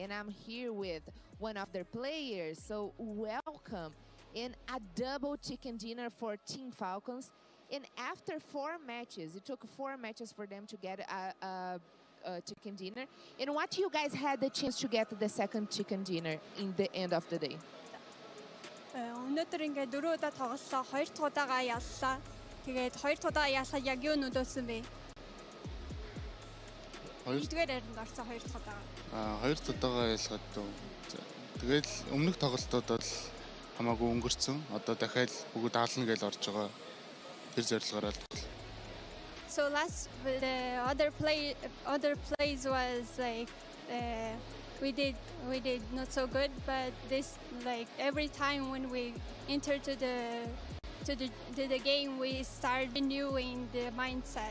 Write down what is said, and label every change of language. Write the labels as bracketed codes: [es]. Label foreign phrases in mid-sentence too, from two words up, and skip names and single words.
[en] And I'm here with one of their players, so welcome. And a double chicken dinner for Team Falcons. And after 4 matches, it took 4 matches for them to get a chicken dinner. And what you guys had the chance to get the second chicken dinner in the end of the day? [mn] өнөөдөр ингээд дөрөвдөө тоглосон. 2 дахь удаага яллаа. Тэгээд 2 дахь удаага ялсаа яг юу нөлөөсөн бэ? 2-р харин орсон 2 дахь удаага. 2 дахь удаага ялгаад дөө. Тэгээд өмнөх тоглолтууд бол хамаагүй өнгөрцөн. Одоо дахиад бүгд даална гэж орж байгаа. Тэр зорилгоор л. [en] So last the other plays was like we did not so good, but this like every time when we enter to the game we start renewing the mindset.